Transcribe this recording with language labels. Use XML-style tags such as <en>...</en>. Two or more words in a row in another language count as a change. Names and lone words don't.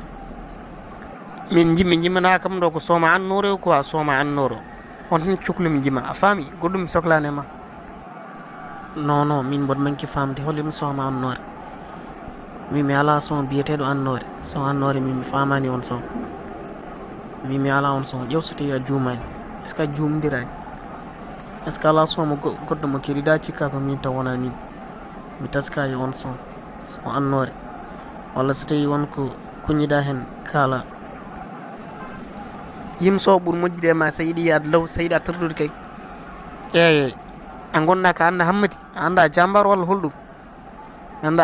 <ff>min jimana kam ɗo ko sooma annore ko a sooma annoro on tan cohlumi jima a faami goɗɗum mi sohlani ma. non min mboɗo manki famde holimi sooma annore min mi ala son biyeteɗo annore son annore min mi famani on son min mi ala on son ƴew so tawi a juumani</ff> <fr>est ce que</fr> <ff>a jumdirani</ff> <fr>est ce que</fr> <ff>ala son mo goɗɗo mo keɗiɗa cikka ko min taw wona min mi taskayi on son annore walla so tawi wonko kuñiɗa hen kaala yimso ɓuuri moƴƴude ma sa yiiɗi yaade law sa yiiɗa tardude kay eyyi a gonɗa ka anda hammadi a anda jambar walla holɗum mi</ff>